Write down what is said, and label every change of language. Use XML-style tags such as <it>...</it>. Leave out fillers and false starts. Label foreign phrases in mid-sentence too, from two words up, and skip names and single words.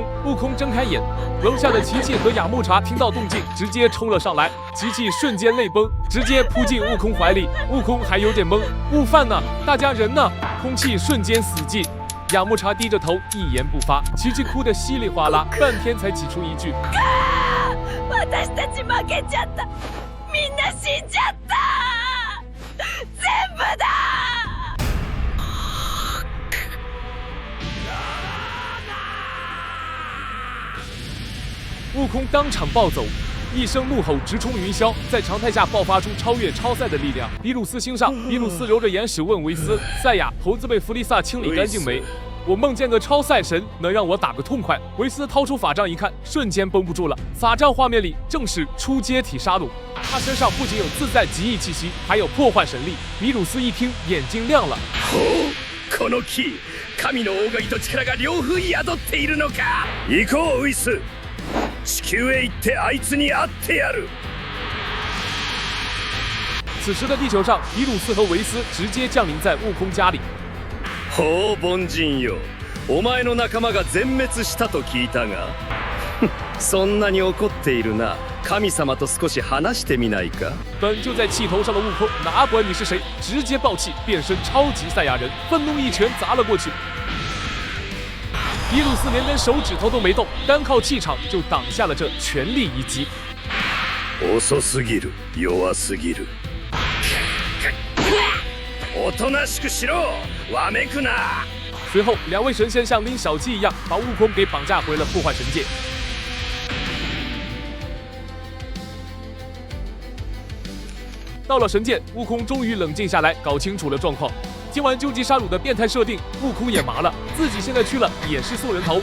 <zh>悟空睁开眼，楼下的琪琪和雅木茶听到动静，直接冲了上来。琪琪瞬间泪崩，直接扑进悟空怀里。悟空还有点懵，悟饭呢？大家人呢？空气瞬间死寂。雅木茶低着头，一言不发。琪琪哭得稀里哗啦，半天才挤出一句：“</zh> <ja>私たち負けちゃった。みんな死んじゃった。全部だ。”</ja> <zh>悟空当场暴走，一声怒吼直冲云霄，在常态下爆发出超越超赛的力量。比鲁斯心上，比鲁斯揉着眼屎问维斯：“赛亚，猴子被弗利萨清理干净没？我梦见个超赛神，能让我打个痛快。”维斯掏出法杖一看，瞬间绷不住了。法杖画面里正是出街体杀戮，他身上不仅有自在极意气息，还有破坏神力。比鲁斯一听，眼睛亮了。</zh> <ja>この木、神の大神と力が両方宿っているのか。行こう、ウイス。地球へ行ってあいつに会ってやる。</ja> <zh>此时的地球上，比鲁斯和维斯直接降临在悟空家里。</zh> <ja>ほう凡人よ、お前の仲間が全滅したと聞いたが、そんなに怒っているな。神様と少し話してみないか。</ja> <zh>本就在气头上的悟空，哪管你是谁，直接爆气，变身超级赛亚人，愤怒一拳砸了过去。比鲁斯连根手指头都没动，单靠气场就挡下了这全力一击。</zh> <ja>遅すぎる、弱すぎる。おとなしくしろ、わめくな。</ja> <zh>随后，两位神仙像拎小鸡一样，把悟空给绑架回了破坏神界。到了神界，悟空终于冷静下来，搞清楚了状况。听完究极杀戮的变态设定，悟空也麻了，自己现在去了也是送人头。</zh>